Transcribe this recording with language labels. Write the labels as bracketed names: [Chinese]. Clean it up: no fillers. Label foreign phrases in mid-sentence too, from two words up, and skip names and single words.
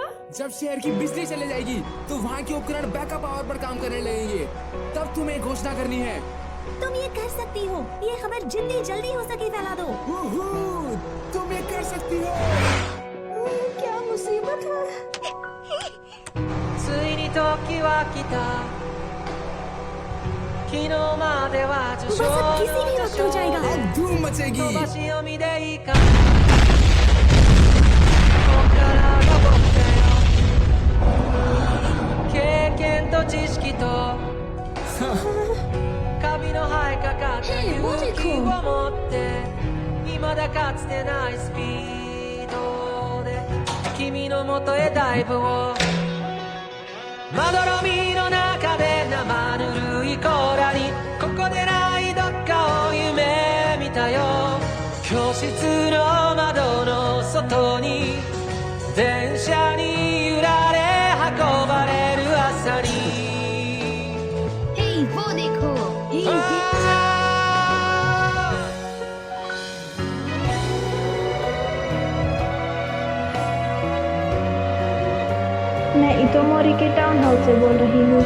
[Hindi] जब शहर की बिजली चले जाएगी तो वहाँ के उपकरण बैकअप पावर पर काम करने लगेंगे, तब तुम्हें घोषणा करनी है। तुम ये कर सकती हो, ये खबर जितनी जल्दी हो सके फैला दो। तुम ये कर सकती हो। क्या मुसीबत है। [Japanese] ついに時は来た昨日までは受賞の賞で [Hindi] धूम मचेगी। [Japanese] 飛ばし読みでいいかこっからが僕だよ経験と知識とカビの生えかかった勇気を持って未だかつてないスピードで君の元へダイブをまどろみの中で生ぬるい甲羅にここでないどっかを夢見たよ教室の窓の外に電車に揺られ運ばれる朝に [Hindi] Hey, वो देखो मैं इतोमोरी के टाउन हॉल से बोल रही हूँ।